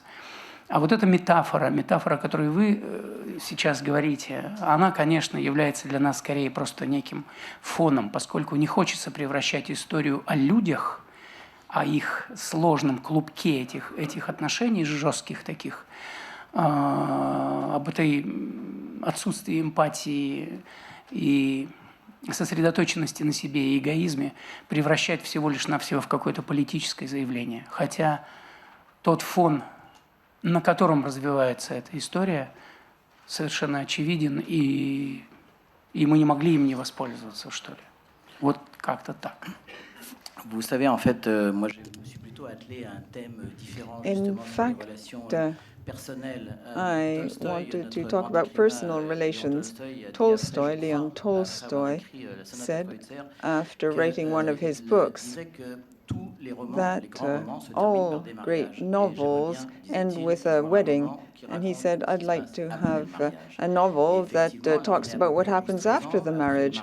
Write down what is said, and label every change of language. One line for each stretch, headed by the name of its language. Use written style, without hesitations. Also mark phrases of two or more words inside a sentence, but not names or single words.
Russian: А вот эта метафора, о которой вы сейчас говорите, она, конечно, является для нас скорее просто неким фоном, поскольку не хочется превращать историю о людях, о их сложном клубке этих отношений, жестких таких, об этой отсутствии эмпатии и сосредоточенности на себе и эгоизме, превращать всего лишь навсего в какое-то политическое заявление. Хотя тот фон, на котором развивается эта история, совершенно очевиден, и мы не могли им не воспользоваться, что ли. Вот как-то так.
French: Vous savez, en fait, moi, je me suis plutôt attelé à un thème différent, justement, sur les relations personnelles.
English: I wanted to talk about personal relations. Tolstoy, Leon Tolstoy, said, after writing one of his books, that all great novels end with a wedding. And he said, I'd like to have a novel that talks about what happens after the marriage.